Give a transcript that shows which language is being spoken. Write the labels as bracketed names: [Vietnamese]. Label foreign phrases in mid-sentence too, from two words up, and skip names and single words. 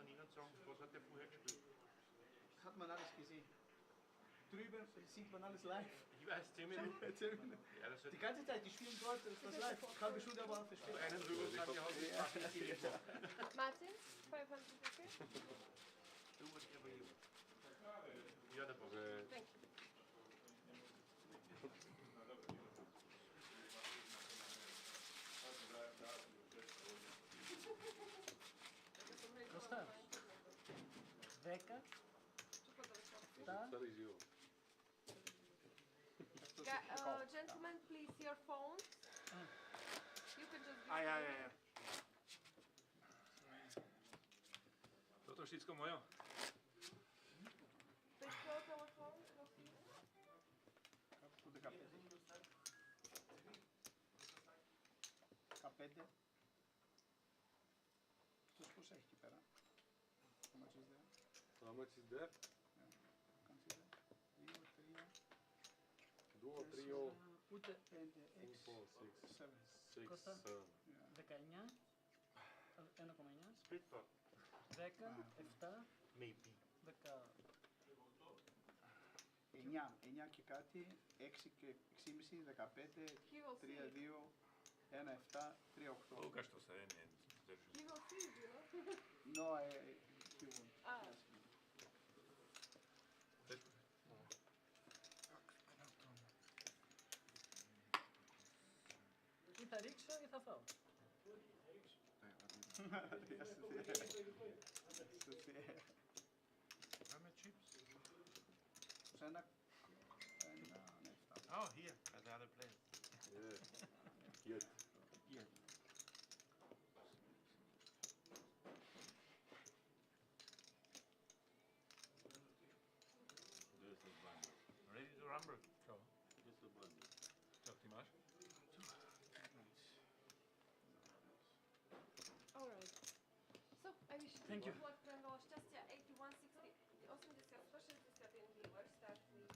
[German] Was hat der vorher gespielt? Hat man alles gesehen. Drüben sieht man alles live. Ich weiß, 10 Minuten. Ja, das Die ganze Zeit, die spielen dort, das ist live. Halbe Stunde aber verspätet. einen rüber und sagen, ja, das ist nicht Martin, 500, [English] okay? Do whatever you want. You're the boss. Thank you. Costa. Veka. Ta. Gentlemen, please, your phones. You can just give [Slovak] Ja. Toto všetko mojo. [English] Please close our phones. K5. [Greek] Τους πόσα έχει εκεί πέρα. [English] How much is there? Duo, trio, [Greek] Ούτε 4, 6, 6, Costa. 7. 19. 1,9. [English] Split pot. 10. 7. Maybe. 10. [Greek] 9 και κάτι, 6 και 6,5, 15, [English] He will 3, see. 2, 1, 7, 3, 8. [Slovak] Lukáš to sa nie [English] He will see, you know. No, he won't. Ah. [Greek] Ή θα ρίξω ή θα φάω. [English] How chips? [Greek] Ένα, [English] Oh, here, at the other place. Yeah. Yet. Ready to rumble? [Slovak] Co ty máš? [English] Alright. So, I wish you Thank you. good luck, [Slovak] prajem veľa šťastia. 81, 60, 80, 161 [English] viewers, start please.